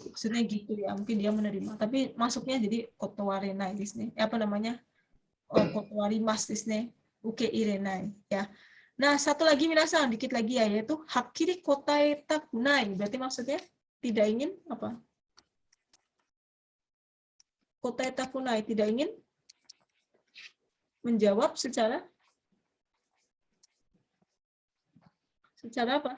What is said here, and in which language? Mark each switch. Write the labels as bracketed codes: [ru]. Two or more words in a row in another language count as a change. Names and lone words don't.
[id] Maksudnya gitu ya. Mungkin dia menerima. Tapi masuknya jadi [ja] 断れないですね. [id] Apa namanya? [ja] 断りますですね。受け入れないや. [id] Nah, satu lagi minasan, dikit lagi ya, yaitu [ja] はっきり答えたくない. [id] Berarti maksudnya tidak ingin apa? Kotaetakunai, tidak ingin menjawab secara apa?